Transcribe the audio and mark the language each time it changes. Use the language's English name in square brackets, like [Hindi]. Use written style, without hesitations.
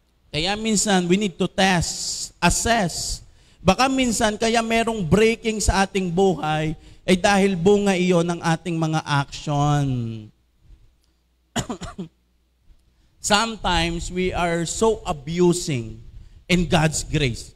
[Filipino] Kaya minsan, [English] we need to test, assess. [Filipino] Baka minsan, kaya merong breaking sa ating buhay, ay dahil bunga iyon ng ating mga action. [English] Sometimes, we are so abusing in God's grace.